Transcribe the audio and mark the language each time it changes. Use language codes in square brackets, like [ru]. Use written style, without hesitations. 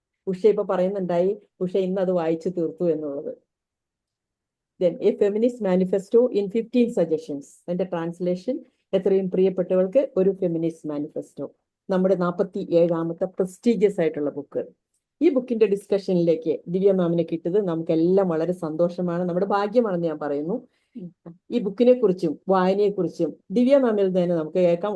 [ml] ഉഷ ഇപ്പൊ പറയുന്നുണ്ടായി, ഉഷ ഇന്ന് അത് വായിച്ചു തീർത്തു എന്നുള്ളത്. [en] Then a Feminist Manifesto in 15 Suggestions. [ml] അതിന്റെ ട്രാൻസ്ലേഷൻ എത്രയും പ്രിയപ്പെട്ടവർക്ക് ഒരു ഫെമിനിസ്റ്റ് മാനിഫെസ്റ്റോ, നമ്മുടെ 47ാമത്തെ പ്രസ്റ്റീജിയസ് ആയിട്ടുള്ള ബുക്ക്. ഈ ബുക്കിന്റെ ഡിസ്കഷനിലേക്ക് ദിവ്യ മാമിനെ കിട്ടിയത് നമുക്കെല്ലാം വളരെ സന്തോഷമാണ്, നമ്മുടെ ഭാഗ്യമാണെന്ന് ഞാൻ പറയുന്നു. ഈ ബുക്കിനെ കുറിച്ചും വായനയെ കുറിച്ചും ദിവ്യ മാമിൽ തന്നെ നമുക്ക് കേൾക്കാം.